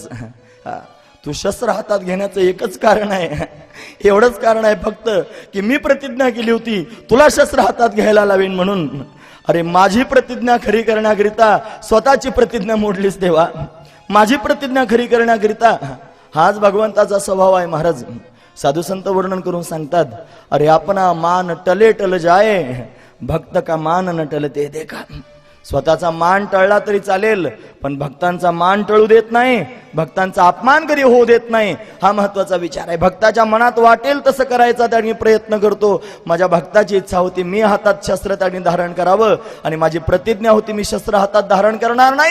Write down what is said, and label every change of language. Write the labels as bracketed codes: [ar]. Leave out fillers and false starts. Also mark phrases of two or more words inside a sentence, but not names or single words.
[mr] तू शस्त्र हातात घेण्याचं एकच कारण आहे, एवढंच कारण आहे फक्त की मी प्रतिज्ञा केली होती तुला शस्त्र हातात घ्यायला लावीन म्हणून. अरे माझी प्रतिज्ञा खरी करण्याकरिता स्वतःची प्रतिज्ञा मोडलीस देवा. माझी प्रतिज्ञा खरी करण्याकरिता. हाच भगवंताचा स्वभाव आहे. महाराज, साधू संत वर्णन करून सांगतात, [hi] अरे अपना मान टले टल जाए, भक्त का मान न टलते देखा. [mr] स्वतःचा मान टळला तरी चालेल, पण भक्तांचा मान टळू देत नाही, भक्तांचा अपमान कधी होऊ देत नाही. हा महत्वाचा विचार आहे. भक्ताच्या मनात वाटेल तसं करायचा त्याने प्रयत्न करतो. माझ्या भक्ताची इच्छा होती मी हातात शस्त्र त्याने धारण करावं आणि माझी प्रतिज्ञा होती मी शस्त्र हातात धारण करणार नाही.